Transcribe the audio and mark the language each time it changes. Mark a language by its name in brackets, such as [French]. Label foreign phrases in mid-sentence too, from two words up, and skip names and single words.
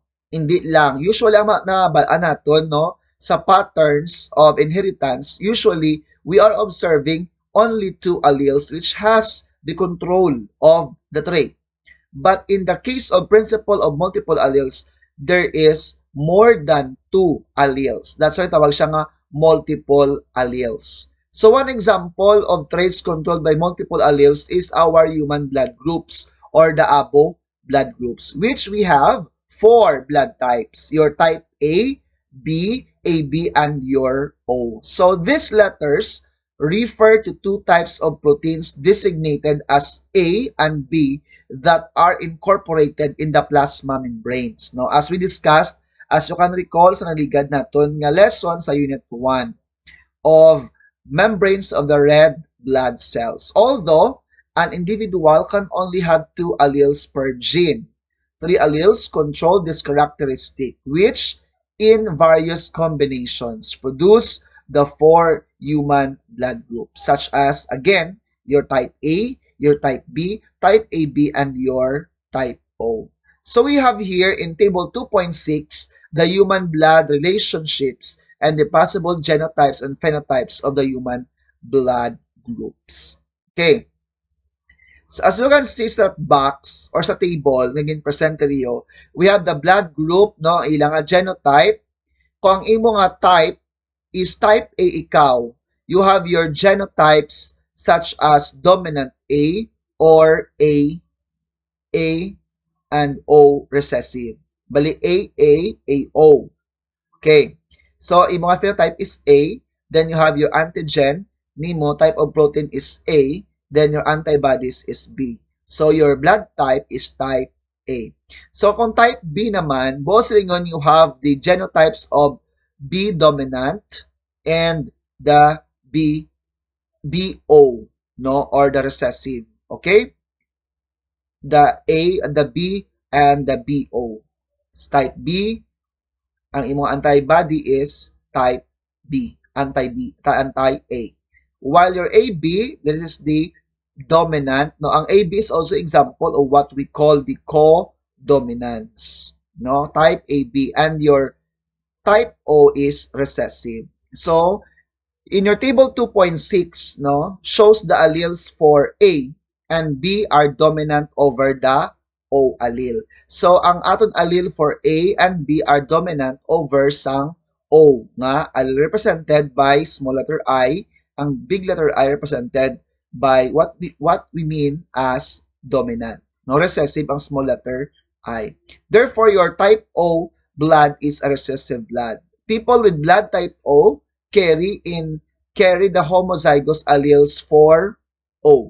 [Hiligaynon] Hindi lang. [English] Usually, [Hiligaynon] ang nabalaan natin, [English] no, sa patterns of inheritance, usually, we are observing only two alleles which has the control of the trait. But in the case of principle of multiple alleles, there is more than two alleles. That's why [Hiligaynon] tawag siya nga [English] multiple alleles. So one example of traits controlled by multiple alleles is our human blood groups or the ABO blood groups, which we have four blood types. Your type A, B, AB, and your O. So these letters refer to two types of proteins designated as A and B that are incorporated in the plasma membranes. No? As we discussed, as you can recall [Hiligaynon] sa naligad naton nga [English] lesson sa Unit 1 of membranes of the red blood cells. Although, an individual can only have two alleles per gene. Three alleles control this characteristic, which in various combinations produce the four human blood groups, such as, again, your type A, your type B, type AB, and your type O. So we have here in table 2.6 the human blood relationships and the possible genotypes and phenotypes of the human blood groups. Okay. So as you can see sa box or sa table naging presented iyo, we have the blood group, [Hiligaynon] no, ilang nga genotype. Kung ang imo nga [English] type is type A ikaw, you have your genotypes such as dominant A or A, and O recessive. [Hiligaynon] Bali A, [English] O. Okay. So, [Filipino] yung mga [English] phenotype is A, then you have your antigen, nimo type of protein is A, then your antibodies is B. So, your blood type is type A. So, [Filipino] kung type B naman, [English] both ringon you have the genotypes of B dominant and the BO, no, or the recessive. Okay? The A, the B, and the BO. Type B, [Hiligaynon] ang imong [English] antibody is type B, anti-A. While your AB, this is the dominant, no, ang AB is also example of what we call the co-dominance, no, type AB, and your type O is recessive. So, in your table 2.6, no, shows the alleles for A and B are dominant over the O allele. So, [Hiligaynon] ang aton [English] allele for A and B are dominant over sang O nga allele represented by small letter I, ang big letter I represented by what we mean as dominant. No, recessive ang small letter I. Therefore, your type O blood is a recessive blood. People with blood type O carry the homozygous alleles for O.